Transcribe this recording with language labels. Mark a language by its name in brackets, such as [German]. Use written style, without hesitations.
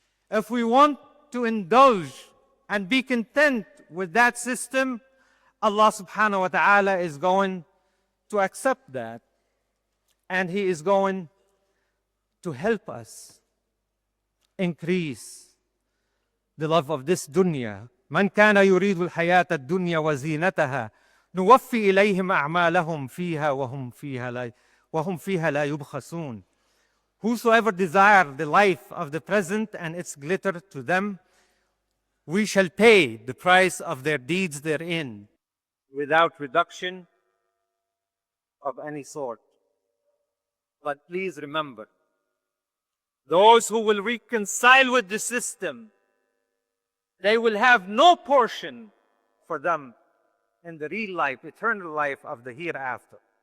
[English] If we want to indulge and be content with that system, Allah subhanahu wa ta'ala is going to accept that, and He is going to help us increase the love of this dunya. [Arabic] من كان يريد الحياة الدنيا وزينتها نوفي إليهم أعمالهم فيها وهم فيها لا يبخسون. [English] Whosoever desire the life of the present and its glitter to them, we shall pay the price of their deeds therein, without reduction of any sort. But please remember, those who will reconcile with the system, they will have no portion for them in the real life, eternal life of the hereafter.